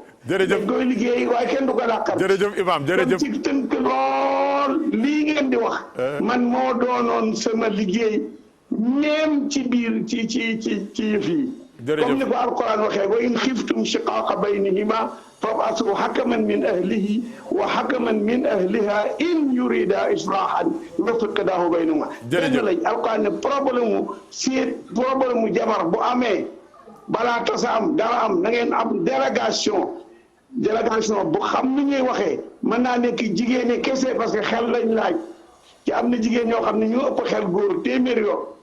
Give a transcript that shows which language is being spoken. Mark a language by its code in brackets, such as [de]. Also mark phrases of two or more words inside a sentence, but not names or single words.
[wo] jërëjëf dañ koy liggéey waaye kenn du ko laqar jërëjëf imam jërëjëf ci tënk lool lii ngeen di wax man moo doonoon sama liggéey même ci biir ci yëf yi comme ni ko alquran waxee [ar] وإن خفتم شقاق بينهما فابعثوا حكما من أهله وحكما من أهلها إن يريدا إصلاحا يوفق الله بينهما [wo] dégg lañ alquran ne problème mu jabar bu amee balaa tasa am dara am na ngeen am délégation bu xam ni ñuy waxee mën naa nekk jigéen kese [fr] parce que [wo] xel lañ laaj ci am na jigéen ñoo xam ne ñoo ëpp xel góor téeméer yoon